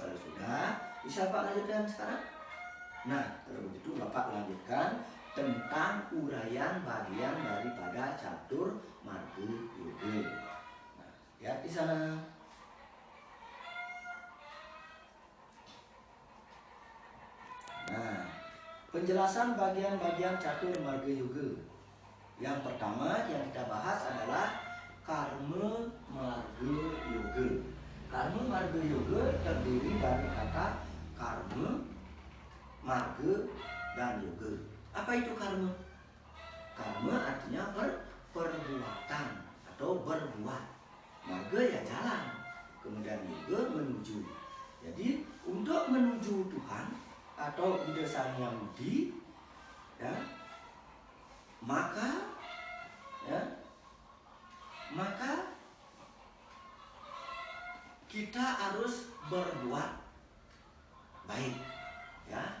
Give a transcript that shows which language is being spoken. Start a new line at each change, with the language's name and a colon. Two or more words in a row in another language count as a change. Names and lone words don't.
Indonesian: Kalau sudah, bisa Pak lanjutkan sekarang? Nah, kalau begitu Bapak lanjutkan tentang uraian bagian daripada catur marga yoga. Nah, lihat di sana. Nah, penjelasan bagian-bagian catur marga yoga. Yang pertama yang kita bahas adalah karma marga yoga. Karma marga yoga terdiri dari kata karma, marga, dan yoga. Apa itu karma? Karma artinya perbuatan atau berbuat. Marga ya jalan. Kemudian yoga menuju. Jadi untuk menuju Tuhan atau ide Sang Hyang Widi ya, maka kita harus berbuat baik, ya.